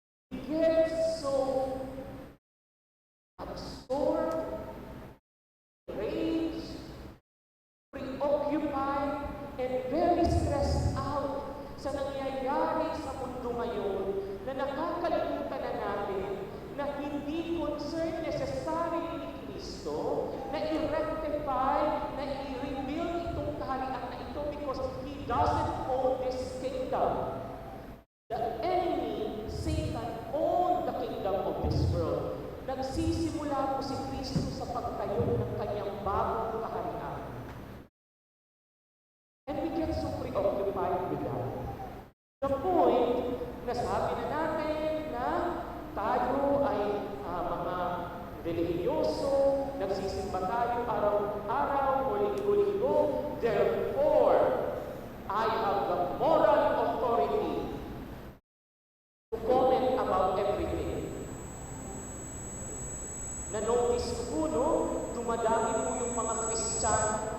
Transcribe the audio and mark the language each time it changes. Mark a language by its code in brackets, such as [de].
[en] We get so absorbed, enraged, preoccupied, and very stressed out [tl] sa nangyayari sa mundo ngayon na nakakalimutan na natin na hindi concern necessary ni Kristo na i-rectify, na i-rebuild itong kaharian na ito [en] because He doesn't own this kingdom. The enemy, Satan, owned the kingdom of this world. [tl] Nagsisimula po si Kristo sa pagtayo ng kanyang bagong kaharian. [en] And we get so preoccupied with that. [tl] The point, nasabi na natin na tayo ay mga relihiyoso, nagsisimba tayo araw-araw o linggo-linggo. [en] Therefore, I have the moral authority to comment about everything. [tl] Na-notice ko po, no? Dumadami po yung mga Kristiyano.